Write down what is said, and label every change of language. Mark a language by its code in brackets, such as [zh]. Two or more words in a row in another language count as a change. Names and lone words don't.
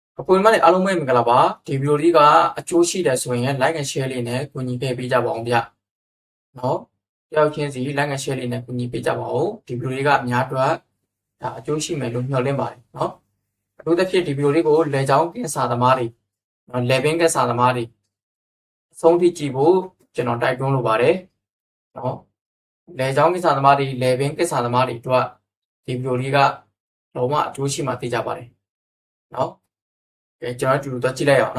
[my] ပုံမှန်လည်းအားလုံးပဲမင်္ဂလာပါဒီဗီဒီယိုလေးကအကျိုးရှိတယ်ဆိုရင် [en] like and share [my] လေးနဲ့ကူညီပေးကြပါအောင်ဗျနော် တယောက်ချင်းစီ [en] like and share [my] လေးနဲ့ကူညီပေးကြပါဦးဒီဗီဒီယိုလေးကအများအတွက်ဒါအကျိုးရှိမယ်လို့မျှော်လင့်ပါတယ်နော်အထူးသဖြင့်ဒီဗီဒီယိုလေးကိုလေချောင်းကင်းစာသမားတွေနော်လေဘင်းကင်းစာသမားတွေအဆုံးထိကြည့်ဖို့ကျွန်တော်တိုက်တွန်းလိုပါတယ်နော်လေချောင်းကင်းစာသမားတွေလေဘင်းကင်းစာသမားတွေတို့ဒီဗီဒီယိုလေးကလုံးဝအကျိုးရှိမှသိကြပါတယ်နော်ကျွန်တော်တို့တော့ကြည့်လိုက်အောင်နော်